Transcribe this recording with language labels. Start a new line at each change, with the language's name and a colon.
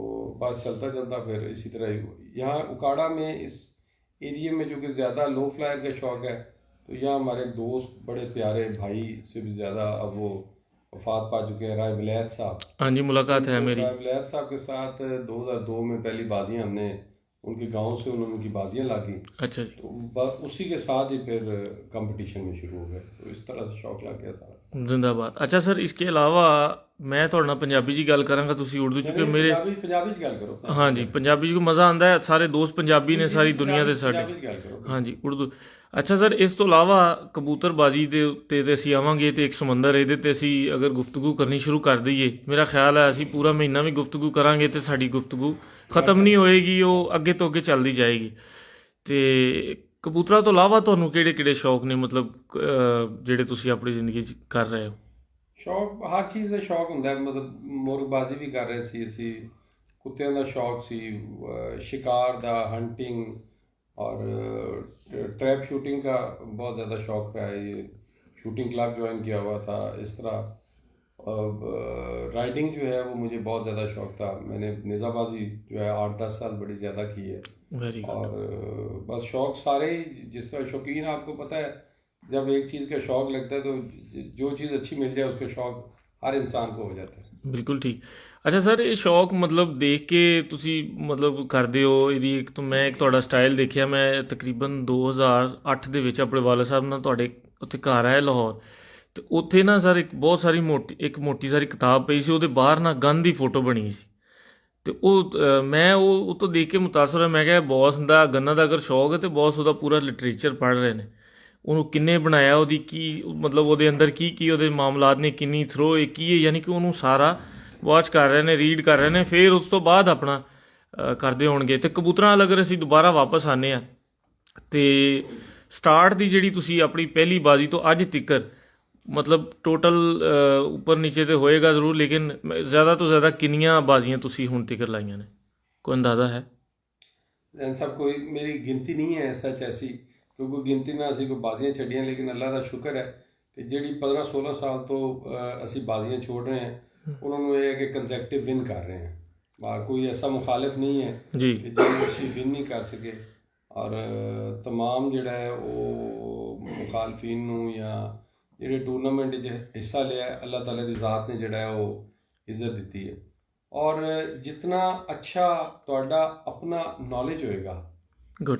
Hindi: तो बस चलता चलता फिर इसी तरह यहाँ उकाड़ा में इस एरिया में जो कि ज़्यादा लो फ्लायर का शौक़ है, तो यहाँ हमारे दोस्त बड़े प्यारे भाई से भी ज़्यादा अब वो वफात पा चुके हैं, राय विलायत साहब। हाँ जी मुलाकात है तो मेरी। राय विलायत साहब के साथ 2002 में पहली बाजियाँ हमने उनके गांव से उन्होंने उनकी बाजियाँ लागी। अच्छा जी तो बस उसी के साथ ही फिर कंपटीशन में शुरू हो गए। तो इस तरह से शौक़ लग गया सारा। जिंदाबाद। अच्छा सर इसके अलावा मैं
Punjabi: ਤੁਹਾਡੇ ਨਾਲ ਪੰਜਾਬੀ 'ਚ ਗੱਲ ਕਰਾਂਗਾ, ਤੁਸੀਂ ਉਰਦੂ 'ਚ ਕਿ ਮੇਰੇ पंजाबी च गल करो। हाँ जी ਪੰਜਾਬੀ 'ਚ ਮਜ਼ਾ ਆਉਂਦਾ ਹੈ, ਸਾਰੇ ਦੋਸਤ ਪੰਜਾਬੀ ਨੇ ਸਾਰੀ ਦੁਨੀਆ ਦੇ ਸਾਡੇ। पंजाबी च गल करो। हाँ जी ਉਰਦੂ। ਅੱਛਾ ਸਰ ਇਸ ਤੋਂ ਇਲਾਵਾ ਕਬੂਤਰਬਾਜੀ ਦੇ ਉੱਤੇ ਤੇ ਅਸੀਂ ਆਵਾਂਗੇ ਤੇ ਇੱਕ ਸਮੁੰਦਰ, ਇਹਦੇ ਤੇ ਅਸੀਂ ਅਗਰ ਗੁਫ਼ਤਗੂ ਕਰਨੀ ਸ਼ੁਰੂ ਕਰ ਦਈਏ, ਮੇਰਾ ਖਿਆਲ ਹੈ ਅਸੀਂ ਪੂਰਾ ਮਹੀਨਾ ਵੀ ਗੁਫ਼ਤਗੂ ਕਰਾਂਗੇ ਤੇ ਸਾਡੀ ਗੁਫ਼ਤਗੂ ਖਤਮ ਨਹੀਂ ਹੋਏਗੀ, ਉਹ ਅੱਗੇ ਤੋਂ ਅੱਗੇ ਚੱਲਦੀ ਜਾਏਗੀ। ਤੇ ਕਬੂਤਰਾਂ ਤੋਂ ਇਲਾਵਾ ਤੁਹਾਨੂੰ ਕਿਹੜੇ ਕਿਹੜੇ ਸ਼ੌਕ ਨੇ, ਮਤਲਬ ਜਿਹੜੇ ਤੁਸੀਂ ਆਪਣੀ ਜ਼ਿੰਦਗੀ 'ਚ ਕਰ ਰਹੇ ਹੋ? ਸ਼ੌਕ ਹਰ ਚੀਜ਼ ਦਾ ਸ਼ੌਕ ਹੁੰਦਾ ਹੈ। ਮਤਲਬ ਮੁਰਗਬਾਜ਼ੀ ਵੀ ਕਰ ਰਹੇ ਸੀ ਅਸੀਂ, ਕੁੱਤਿਆਂ ਦਾ ਸ਼ੌਕ ਸੀ, शिकार ਦਾ,
Hindi: हंटिंग और ट्रैप शूटिंग का बहुत ज़्यादा शौक रहा है। ये शूटिंग क्लब ज्वाइन किया हुआ था। इस तरह राइडिंग जो है वो मुझे बहुत ज़्यादा शौक था। मैंने नेज़ाबाजी जो है 8-10 साल बड़ी ज़्यादा की है। Very good. और बस शौक सारे ही, जिस तरह शौकीन आपको पता है, जब एक चीज़ का शौक लगता है तो जो चीज़ अच्छी मिल जाए उसका शौक हर इंसान को हो जाता है।
Punjabi: ਬਿਲਕੁਲ ਠੀਕ। ਅੱਛਾ ਸਰ ਇਹ ਸ਼ੌਕ ਮਤਲਬ ਦੇਖ ਕੇ ਤੁਸੀਂ ਮਤਲਬ ਕਰਦੇ ਹੋ ਇਹਦੀ ਇੱਕ ਤਾਂ ਮੈਂ ਇੱਕ ਤੁਹਾਡਾ ਸਟਾਈਲ ਦੇਖਿਆ, ਮੈਂ ਤਕਰੀਬਨ 2008 ਦੇ ਵਿੱਚ ਆਪਣੇ ਵਾਲਾ ਸਾਹਿਬ ਨਾਲ ਤੁਹਾਡੇ ਉੱਥੇ ਘਰ ਆਇਆ ਲਾਹੌਰ, ਤੇ ਉੱਥੇ ਨਾ ਸਰ ਇੱਕ ਬਹੁਤ ਸਾਰੀ ਮੋਟੀ ਸਾਰੀ ਕਿਤਾਬ ਪਈ ਸੀ, ਉਹਦੇ ਬਾਹਰ ਨਾ ਗਨ ਦੀ ਫੋਟੋ ਬਣੀ ਸੀ। ਤੇ ਮੈਂ ਉਹ ਤੋਂ ਦੇਖ ਕੇ ਮੁਤਾਸਰ ਹੋਇਆ। ਮੈਂ ਕਿਹਾ ਬੌਸ ਦਾ ਗੰਨਾਂ ਦਾ ਅਗਰ ਸ਼ੌਕ ਹੈ ਤੇ ਬੌਸ ਉਹਦਾ ਪੂਰਾ ਲਿਟਰੇਚਰ ਪੜ੍ਹ ਰਹੇ ਨੇ, ਉਹਨੂੰ ਕਿੰਨੇ ਬਣਾਇਆ, ਉਹਦੀ ਕੀ ਮਤਲਬ ਉਹਦੇ ਅੰਦਰ ਕੀ ਉਹਦੇ ਮਾਮਲਾਤ ਨੇ, ਕਿੰਨੀ ਥਰੋ ਹੈ, ਕੀ ਹੈ, ਯਾਨੀ ਕਿ ਉਹਨੂੰ ਸਾਰਾ ਵਾਚ ਕਰ ਰਹੇ ਨੇ, ਰੀਡ ਕਰ ਰਹੇ ਨੇ, ਫਿਰ ਉਸ ਤੋਂ ਬਾਅਦ ਆਪਣਾ ਕਰਦੇ ਹੋਣਗੇ। ਤੇ ਕਬੂਤਰਾਂ ਵੱਲ ਅਗਰ ਅਸੀਂ ਦੁਬਾਰਾ ਵਾਪਸ ਆਨੇ ਆ ਤੇ ਸਟਾਰਟ ਦੀ ਜਿਹੜੀ ਤੁਸੀਂ ਆਪਣੀ ਪਹਿਲੀ ਬਾਜ਼ੀ ਤੋਂ ਅੱਜ ਤੱਕਰ ਮਤਲਬ ਟੋਟਲ ਉੱਪਰ ਨੀਚੇ ਤੇ ਹੋਏਗਾ ਜ਼ਰੂਰ, ਲੇਕਿਨ ਜ਼ਿਆਦਾ ਤੋਂ ਜ਼ਿਆਦਾ ਕਿੰਨੀਆਂ ਬਾਜ਼ੀਆਂ ਤੁਸੀਂ ਹੁਣ ਤੱਕਰ ਲਾਈਆਂ ਨੇ, ਕੋਈ ਅੰਦਾਜ਼ਾ ਹੈ?
Hindi: सब कोई मेरी गिनती नहीं है सच ऐसी, क्योंकि गिनती में
Punjabi: ਅਸੀਂ ਕੋਈ ਬਾਜ਼ੀਆਂ ਛੱਡੀਆਂ,
Hindi: लेकिन अल्लाह ਦਾ ਸ਼ੁਕਰ है
Punjabi: ਕਿ ਜਿਹੜੀ 15-16 ਸਾਲ ਤੋਂ ਅਸੀਂ ਬਾਜ਼ੀਆਂ
Hindi: छोड़ रहे हैं उन्होंने ये है कि कंसेक्टिव विन कर रहे हैं। कोई ऐसा मुखालिफ नहीं है जी कि जो ਅਸੀਂ विन नहीं कर सके। और तमाम
Punjabi: ਜਿਹੜਾ है ਉਹ ਮੁਖਾਲਫੀਨ ਨੂੰ ਜਾਂ ਜਿਹੜੇ ਟੂਰਨਾਮੈਂਟ 'ਚ ਹਿੱਸਾ ਲਿਆ, ਅੱਲਾਹ ਤਾਲਾ ਦੀ ਜ਼ਾਤ ਨੇ ਜਿਹੜਾ ਉਹ ਇੱਜ਼ਤ ਦਿੱਤੀ ਹੈ। ਔਰ ਜਿਤਨਾ ਅੱਛਾ ਤੁਹਾਡਾ ਆਪਣਾ ਨੌਲੇਜ ਹੋਏਗਾ, ਗੁੱਡ।